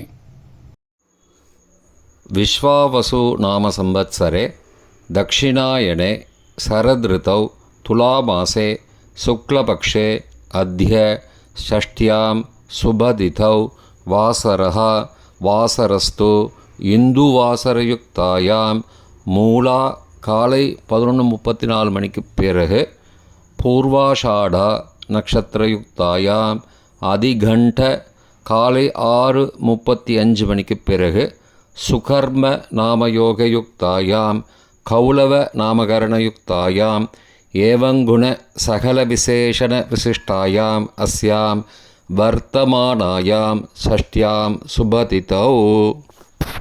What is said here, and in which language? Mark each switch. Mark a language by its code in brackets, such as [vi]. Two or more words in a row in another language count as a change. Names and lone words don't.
[sa] विश्वावसु नाम संवत्सरे दक्षिणायने शरदृतौ तुलामासे शुक्लपक्षे अद्य षष्ट्यां शुभतिथौ वासरः वासरस्तु इन्दुवासरयुक्तायां मूला காலை 11:34 [ta] மணிக்கு பிறகு [sa] पूर्वाषाढा नक्षत्रयुक्तायाम् अतिगण्ड [ta] காலை 6:35 மணிக்கு பிறகு [sa] सुकर्म नामयोगयुक्तायाम् कौलव नामकरणयुक्तायाम् एवंगुण सकल विशेषण विशिष्टायाम् अस्याम् वर्तमानायाम् षष्ठ्याम् शुभतिथौ